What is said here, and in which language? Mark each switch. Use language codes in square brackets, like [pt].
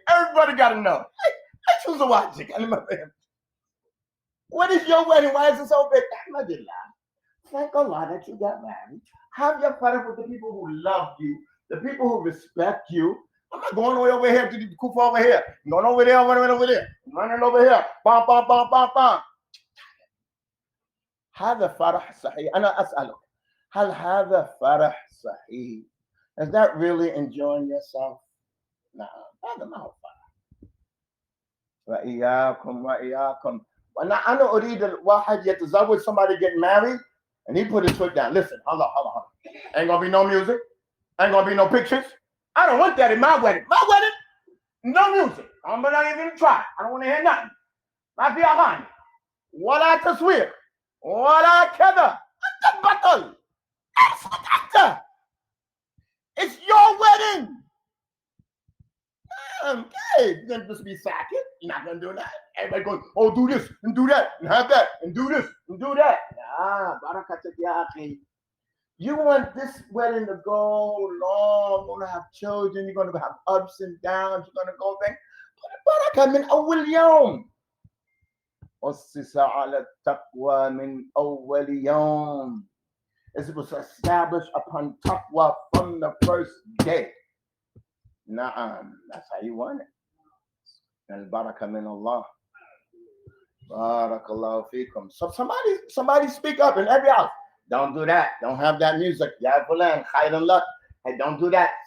[en] Everybody got to know. I choose to watch it. What is your wedding? Why is it so big? Thank Allah that you got married. Have your fun with the people who love you, the people who respect you. I'm not going over here to the kufa over here. I'm going over there, running over there, running over here. Bam, bam, bam, bam, bam. [ar] هذا فرح صحيح. أنا أسألك هل هذا فرح صحيح? [en] Is that really enjoying yourself? [ar] No, هذا ما هو فرح. وإياكم. أنا أريد الواحد يتزوج, [en] somebody get married and he put his foot down. Listen, hold on. Ain't gonna be no music. Ain't gonna be no pictures. I don't want that in my wedding. My wedding, no music. I'm not even try. I don't want to hear nothing. [ar] ما في أغاني ولا تصوير ولا كذا. أنت البطل. أنت. [en] It's your wedding. Okay, you're gonna just be sacking. You're not gonna do that. Everybody going, oh, do this and do that and have that and do this and do that. [ar] Barakatak ya akhi. [en] You want this wedding to go long. You're gonna have children. You're gonna have ups and downs. You're gonna go back. [ar] Baraka min awwal yawm. أسس على التقوى من أول يوم. [en] It was established upon taqwa from the first day. Na'am, that's how you want it. [ar] Al-baraka min Allah. Barakallahu feekum. [en] So somebody speak up in every house. Don't do that. Don't have that music. [ar] Ya fulan, khayran lak. [en] Hey, don't do that.